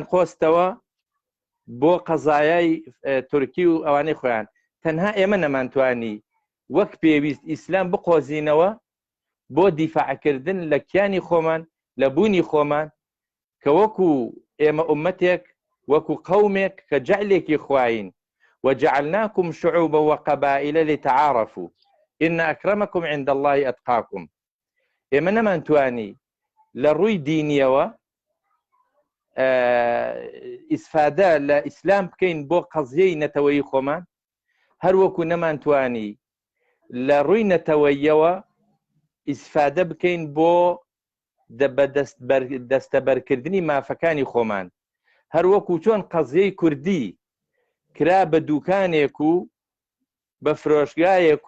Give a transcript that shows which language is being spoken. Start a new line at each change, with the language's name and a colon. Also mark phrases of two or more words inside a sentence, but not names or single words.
Central Kurdish: خۆستەوە بۆ قەزایای تورکی و ئەوانەی خۆیان تەنها ئێمە نەمانتوانی وەک پێویست ئیسلام بقۆزینەوە بۆ دیفاعکردن لە کیانی خۆمان لە بوونی خۆمان کە وەکو ئێمە ئومەتێک وەکو قەومێک کە جەعلێکی خواین
Arabic: وجعلناكم شعوبا وقبائل لتعارفوا إن أكرمكم عند الله أتقاكم
Central Kurdish: ئێمە نەمانتوانی لە ڕووی دینیەوە ئیسفادە لە ئیسلام بکەین بۆ قەزیەی نەتەوەیی خۆمان هەروەکو نەمانتوانی لە ڕووی نەتەوەییەوە ئیسفادە بکەین بۆ دەستەبەرکردنی مافەکانی خۆمان هەروەکو چۆن قەزیەی کوردی کرا بە دوکانێک و بە فرۆشگایەک